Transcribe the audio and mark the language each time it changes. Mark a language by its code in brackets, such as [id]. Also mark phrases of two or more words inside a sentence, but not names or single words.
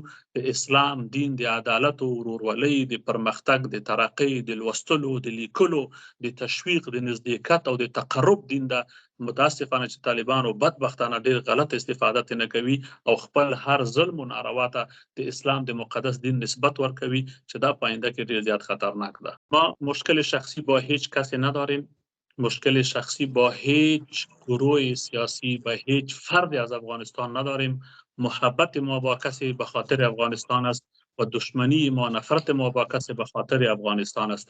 [ps] د اسلام دین د عدالت او ورورولۍ، د پرمختګ، د ترقۍ، د لوستلو، د لیکلو، د تشویق، د نزدېکت او د تقرب دین ده. متاسفانه چې طالبانو بدبختانه ډېر غلط استفاده نه کوي او خپل هر ظلم و ناروا ته د اسلام د مقدس دین نسبت ورکوي چې دا پاینده کې ډېر زیاد خطرناک ده. [fa] ما مشکل شخصی با هیچ کسی نداریم، مشکل شخصی با هیچ گروه سیاسی، با هیچ فردی از افغانستان نداریم. محبت ما با کسی به خاطر افغانستان است و دشمنی ما، نفرت ما با کسی به خاطر افغانستان است.